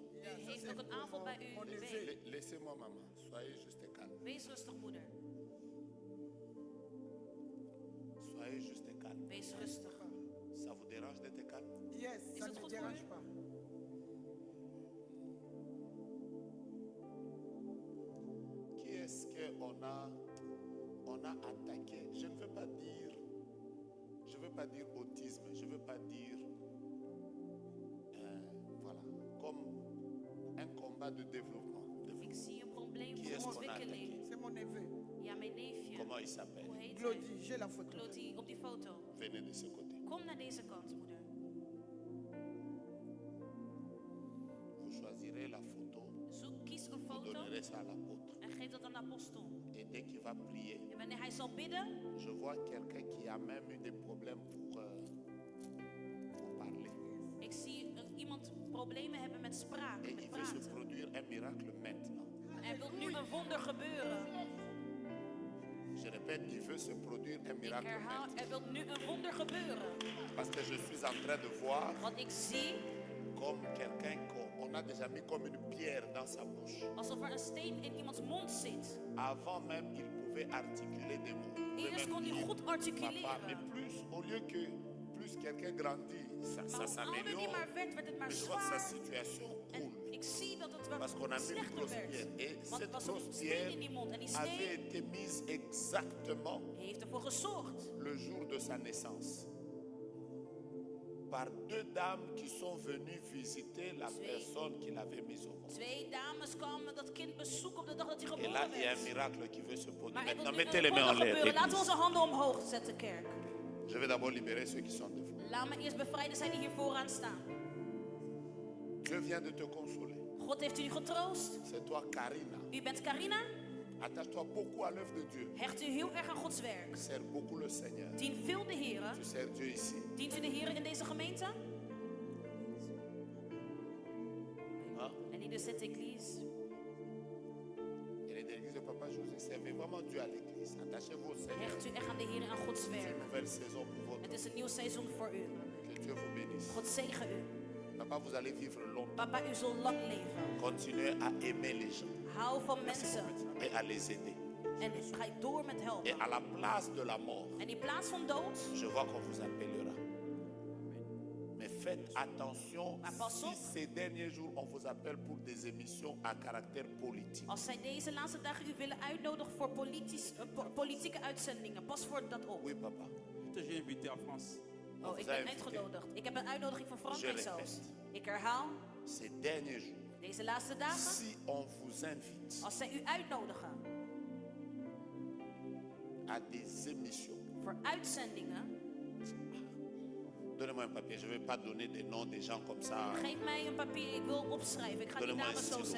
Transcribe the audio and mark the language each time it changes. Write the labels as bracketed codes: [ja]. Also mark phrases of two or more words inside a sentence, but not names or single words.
[nl] U heeft ook een aanval bij uw been. [fr] Laissez-moi, maman. Soyez juste calme. [nl] Wees rustig, moeder. [fr] Soyez juste calme. [nl] Wees rustig. [fr] Ça vous dérange d'être calme? Yes, [nl] Is [fr] ça [nl] het [fr] ne [nl] goed [fr] me [nl] voor [fr] dérange [nl] u? [fr] pas. Qui est-ce qu'on a attaqué? Je ne veux pas dire autisme, je ne veux pas dire voilà, comme un combat de développement. [nl] Ik zie een probleem [fr] Qui [nl] voor [fr] est-ce qu'on a [nl] ontwikkeling. [fr] attaqué? C'est mon neveu. [nl] Ja, mijn neefje. [fr] Comment il s'appelle? [nl] Hoe heet hij? [fr] Claudie, j'ai la photo. Claudie, [nl] op die foto. [fr] Venez de ce côté. [nl] Kom naar deze kant, moeder. [fr] Vous choisirez la photo, [nl] Kies een [fr] vous [nl] foto [fr] donnerez ça à l'apôtre. [nl] en geef dat aan de apostel. [fr] Et dès qu'il va prier, [nl] En wanneer hij zal bidden, [fr] je vois quelqu'un qui a même eu des problèmes pour parler. [nl] ik zie iemand problemen hebben met spraak, [fr] Et [nl] met [fr] il veut se [nl] praten. [fr] produire un miracle maintenant. [nl] Er wil nu een wonder gebeuren. [fr] Je répète, il veut se produire un [nl] Ik [fr] miracle [nl] herhaal, [fr] maintenant. [nl] er wil nu een wonder gebeuren. [fr] Parce que je suis en train de voir [nl] Want ik zie [fr] comme quelqu'un qu'on a déjà mis comme une pierre dans sa bouche. [nl] alsof er een steen in iemands mond zit. [fr] Avant même, il pouvait articuler des mots. Il pouvait [nl] Eerst [fr] même [nl] kon hij [fr] dire [nl] goed [fr] papa, mais [nl] articuleren. [fr] plus, au lieu que plus quelqu'un grandit, ça [nl] Maar hoe ouder die [fr] s'améliore. [nl] maar werd het maar [fr] Mais je vois que sa [nl] zwaar. [fr] situation [nl] En [fr] coule. [nl] ik zie dat het wel [fr] Parce qu'on a mis une [nl] slechter [fr] grosse [nl] werd. [fr] pierre. Et [nl] Want [fr] cette [nl] er was een [fr] grosse [nl] steen [fr] pierre [nl] in die mond. En die [fr] avait [nl] steen [fr] été mise exactement [nl] heeft ervoor gezorgd. [fr] le jour de sa naissance par deux dames qui sont venues visiter la personne qui l'avait mise au monde. [nl] 2 dames kwamen dat kind bezoeken op de dag dat hij [fr] Et là, [nl] geboren [fr] il y a un [nl] werd. [fr] miracle qui veut se produire. [nl] Maar er wil [fr] Maintenant, [nl] nu [fr] mettez [nl] een [fr] les mains en [nl] wonder [fr] l'air. [nl] gebeuren. Laten we [fr] l'église. [nl] onze handen omhoog zetten, kerk. [fr] Je vais d'abord libérer ceux qui sont devant. [nl] Laat me eerst bevrijden zijn die hier vooraan staan. [fr] Dieu vient de te consoler. [nl] God heeft u getroost. [fr] C'est toi, Karina. [nl] U bent Carina. [fr] Attache-toi beaucoup à l'œuvre de Dieu. [nl] Hecht u heel erg aan Gods werk. [fr] Sers beaucoup le Seigneur. [nl] Dien veel de Heer. [fr] Tu sers Dieu ici. [nl] Dient u de Heer in deze gemeente? [fr] Hein? [nl] En in de [fr] cette église. Et les églises de Papa José, servez vraiment Dieu à l'église. Attachez-vous au Seigneur. [nl] Hecht u echt aan de Heer en aan Gods [fr] C'est une [nl] werk. [fr] nouvelle saison pour votre [nl] Het is een nieuw seizoen voor u. [fr] Que Dieu vous bénisse. [nl] God zegen u. [fr] Papa, vous allez vivre longtemps. Papa, [nl] u zal lang leven. [fr] Continuez à aimer les gens [nl] Hou van mensen. [fr] et à les aider. [nl] En ga door met [fr] Et [nl] helpen. [fr] à la place de la mort, [nl] En in plaats van dood, [fr] je vois qu'on vous appellera. Mais faites attention [nl] Maar pas op. [fr] si ces derniers jours on vous appelle pour des émissions à caractère politique. [nl] als zij deze laatste dagen u willen uitnodigen voor politieke uitzendingen, pas voor dat op. [fr] Oui, papa. J'ai invité en France. [nl] Oh, ik [fr] vous [nl] ben [fr] a invité. [nl] uitgenodigd. Ik heb een uitnodiging van Frankrijk [fr] Je [nl] zelfs. [fr] répète. [nl] Ik herhaal, [fr] Ces derniers jours, [nl] deze laatste dagen, [fr] si on vous invite [nl] als zij u uitnodigen [fr] à des émissions, [nl] voor uitzendingen, [fr] donnez-moi un papier. Je ne vais pas donner des noms des gens comme ça. [nl] geef mij een papier, ik wil opschrijven. Ik ga die [fr] Donnez-moi un [nl] namen zo [fr] stylo.